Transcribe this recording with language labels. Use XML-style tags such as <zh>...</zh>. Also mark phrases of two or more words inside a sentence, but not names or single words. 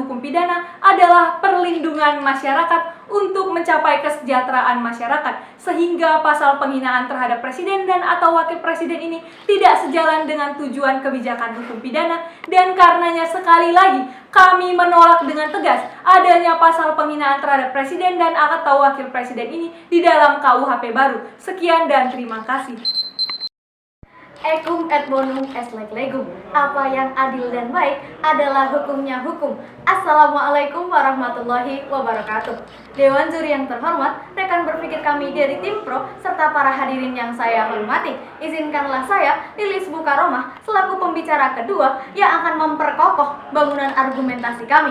<id>hukum pidana adalah perlindungan masyarakat untuk mencapai kesejahteraan masyarakat, sehingga pasal penghinaan terhadap presiden dan atau wakil presiden ini tidak sejalan dengan tujuan kebijakan hukum pidana, dan karenanya sekali lagi kami menolak dengan tegas adanya pasal penghinaan terhadap presiden dan atau wakil presiden ini di dalam KUHP baru. Sekian dan terima kasih.</id> <la>Ecum et bonum est leg legum.</la> <id>Apa yang adil dan baik adalah hukumnya hukum. Assalamualaikum warahmatullahi wabarakatuh. Dewan juri yang terhormat, rekan berpikir kami dari tim Pro, serta para hadirin yang saya hormati, izinkanlah saya, Lilis Mukaromah, selaku pembicara kedua yang akan memperkokoh bangunan argumentasi kami.</id>